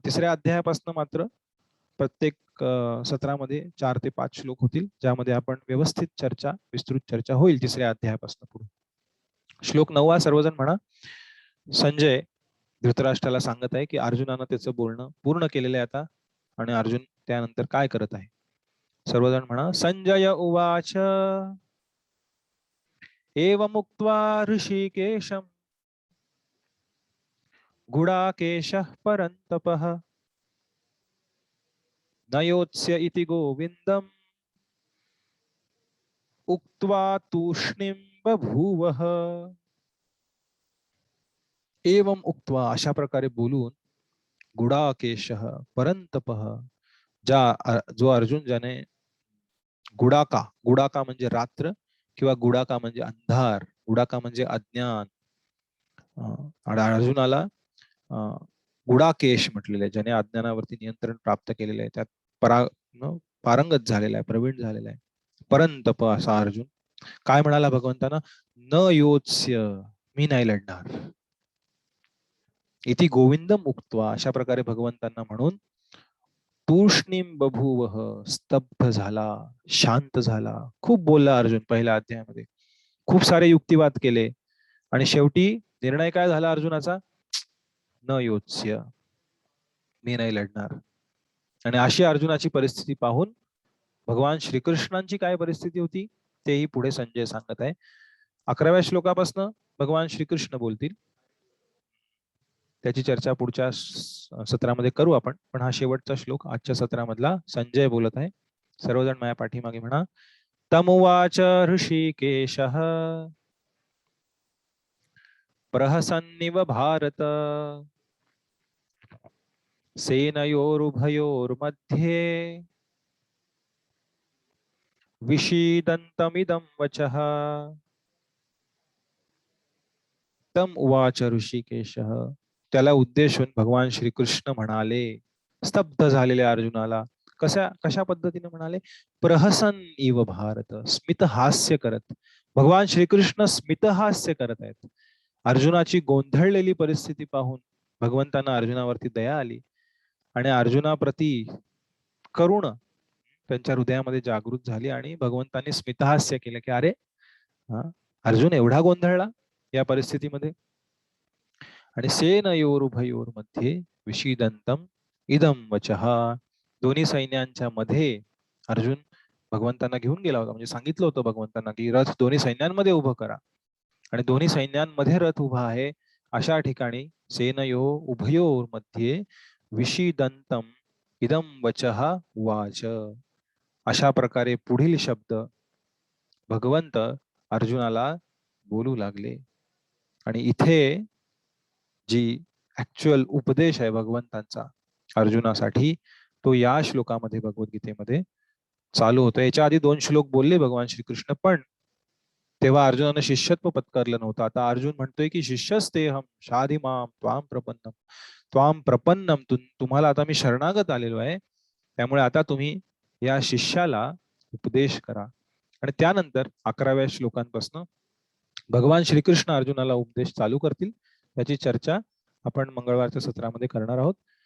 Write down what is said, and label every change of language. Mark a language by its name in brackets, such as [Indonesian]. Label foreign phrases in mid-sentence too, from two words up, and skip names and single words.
[Marathi] तिसऱ्या अध्यायापासून मात्र प्रत्येक सत्रामध्ये 4 ते 5 श्लोक होतील, ज्यामध्ये आपण व्यवस्थित चर्चा, विस्तृत चर्चा होईल तिसऱ्या अध्यायापासून पुढे. श्लोक 9 सर्वजण म्हणा. संजय धृतराष्ट्राला सांगत आहे की अर्जुनानं त्याचं बोलणं पूर्ण केलेलं आहे आता, आणि अर्जुन त्यानंतर काय करत आहे. सर्वजण म्हणा. [Sanskrit] संजय उवाच एवमुक्त्वा ऋषिकेशं गुडाकेशः परन्तपः न योत्स्य इति गोविन्दम् उक्त्वा तूष्णीं बभूवः. एवं उक्त्वा, [Marathi] अशा प्रकारे बोलून, [Sanskrit] गुडाकेशः परन्तपः, [Marathi] जो अर्जुन ज्याने गुडाका, गुडाका म्हणजे रात्र किंवा गुडाका म्हणजे अंधार, गुडाका म्हणजे अज्ञान, आणि अर्जुनाला गुडाकेश म्हटलेलं आहे, ज्याने अज्ञानावरती नियंत्रण प्राप्त केलेलं आहे, त्यात पारंगत झालेला आहे, प्रवीण झालेला आहे. परंतप असा अर्जुन काय म्हणाला भगवंतांना? [Sanskrit] न योत्स्य, [Marathi] मी नाही लढणार. [Sanskrit] इति गोविंदम उक्त्वा, [Marathi] अशा प्रकारे भगवंतांना म्हणून [Sanskrit] तूष्णीम बभूवः, [Marathi] स्तब्ध झाला, शांत झाला. खूप बोलला अर्जुन पहिल्या अध्यायामध्ये, खूप सारे युक्तिवाद केले आणि शेवटी निर्णय काय झाला अर्जुनाचा? [Sanskrit] न योत्स्य, [Marathi] मी नाही लढणार. आणि अशी अर्जुनाची परिस्थिती पाहून भगवान श्रीकृष्णांची काय परिस्थिती होती तेही पुढे संजय सांगत आहे. 11व्या श्लोकापासून भगवान श्रीकृष्ण बोलतील. त्याची चर्चा पुढच्या सत्रामध्ये करू आपण, पण हा शेवटचा श्लोक आजच्या सत्रामधला संजय बोलत आहे. सर्वजण माझ्या पाठीमागे म्हणा. [Sanskrit] तमुवाच ऋषिकेशः प्रहसन्निव भारत सेनयोरुभयोर्मध्ये विषीदन्तमिदं वचः. तम उवाच ऋषिकेशः, [Marathi] त्याला उद्देशून भगवान श्रीकृष्ण म्हणाले, स्तब्ध झालेल्या अर्जुनाला. कशा पद्धतीने म्हणाले? [Sanskrit] प्रहसन इव भारत, [Marathi] स्मितहास्य करत. भगवान श्रीकृष्ण स्मितहास्य करत आहेत. अर्जुनाची गोंधळलेली परिस्थिती पाहून भगवंतांना अर्जुनावरती दया आली आणि अर्जुनाप्रती करुण त्यांच्या हृदयामध्ये जागृत झाली आणि भगवंतांनी स्मितहास्य केलं की अरे अर्जुन एवढा गोंधळला या परिस्थितीमध्ये. [Sanskrit] आणि सेनयोरुभयोर मध्ये विषीदंतम इदम वचः, [Marathi] दोन्ही सैन्यांच्या मध्ये अर्जुन भगवंतांना घेऊन गेला होता. म्हणजे सांगितलं होतं भगवंतांना की रथ दोन्ही सैन्यांमध्ये उभं करा. आणि दोन्ही सैन्यांमध्ये रथ उभा आहे अशा ठिकाणी [Sanskrit] सेनयो उभयोर मध्ये विषीदंतम इदम वचः वाच. [Marathi] अशा प्रकारे पुढील शब्द भगवंत अर्जुनाला बोलू लागले. आणि इथे जी ऍक्च्युअल उपदेश आहे भगवंतांचा अर्जुनासाठी तो या श्लोकामध्ये भगवद्गीतेमध्ये चालू होतो. याच्या आधी 2 श्लोक बोलले भगवान श्रीकृष्ण, पण तेव्हा अर्जुनानं शिष्यत्व पत्करलं नव्हतं. आता अर्जुन म्हणतोय की [Sanskrit] शिष्यस्तेहम शाधी माम त्वाम प्रपन्नम, [Marathi] तुम्हाला आता मी शरणागत आलेलो आहे, त्यामुळे आता तुम्ही या शिष्याला उपदेश करा. आणि त्यानंतर 11व्या श्लोकांपासून भगवान श्रीकृष्ण अर्जुनाला उपदेश चालू करतील. त्याची चर्चा आपण मंगळवारच्या सत्रामध्ये करणार आहोत.